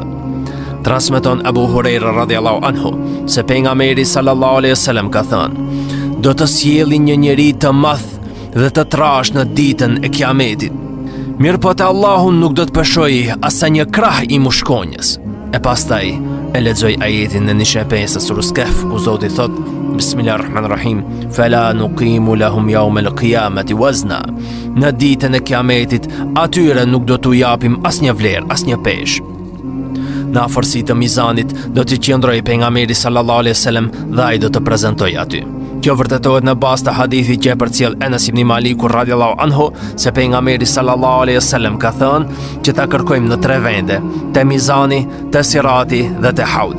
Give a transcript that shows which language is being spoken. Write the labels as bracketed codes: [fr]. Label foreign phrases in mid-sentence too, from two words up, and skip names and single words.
[sq] Transmeton Abu Huraira [ar] رضي الله عنه [sq] se pejgamberi [ar] صلى الله عليه وسلم [sq] ka thënë: do të sjellin një njeri të madh dhe të trash në ditën e Kiametit. Mirëpo te Allahu nuk do të peshojë as një krah i mushkonjës. E pastaj e lexoj ajetin në nishe 5 të surës Kahf ku Zoti thotë: Bismillahirrahmanirrahim. [ar] فلا نقيم لهم يوم القيامة وزنا. [sq] Në ditën e Kiametit atyre nuk do t'u japim asnjë vlerë, asnjë peshë. Në afërsi të mizanit do të qëndrojë pejgamberi [ar] صلى الله عليه وسلم [sq] dhe ai do të prezantojë aty. Kjo vërtetohet në bazë të hadithit që e përcjell Enes ibn Maliku [ar] رضي الله عنه [sq] se pejgamberi [ar] صلى الله عليه وسلم [sq] ka thënë që ta kërkojmë në 3 vende: te mizani, te sirati dhe te haudi.